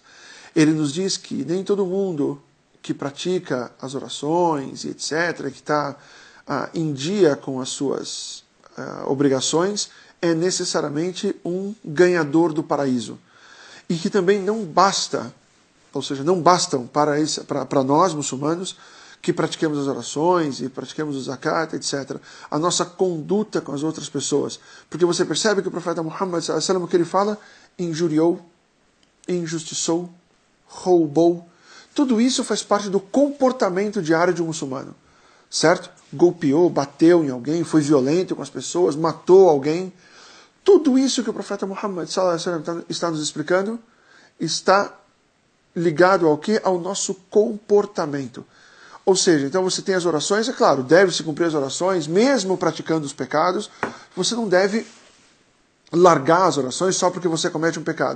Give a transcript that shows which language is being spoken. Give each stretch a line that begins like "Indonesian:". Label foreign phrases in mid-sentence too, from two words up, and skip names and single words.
Portuguese: Ele nos diz que nem todo mundo que pratica as orações e etc., que está em dia com as suas obrigações, é necessariamente um ganhador do paraíso. E que também não basta, ou seja, não bastam para nós, muçulmanos, que pratiquemos as orações e pratiquemos o zakat, etc., a nossa conduta com as outras pessoas. Porque você percebe que o profeta Muhammad
Arabic: صلى الله عليه وسلم,
Portuguese: o que ele fala, injuriou, injustiçou, roubou. Tudo isso faz parte do comportamento diário de um muçulmano. Certo? Golpeou, bateu em alguém, foi violento com as pessoas, matou alguém. Tudo isso que o profeta Muhammad
Arabic: صلى الله عليه وسلم
Portuguese: está nos explicando está ligado ao quê? Ao nosso comportamento. Ou seja, então você tem as orações, é claro, deve-se cumprir as orações, mesmo praticando os pecados. Você não deve largar as orações só porque você comete um pecado.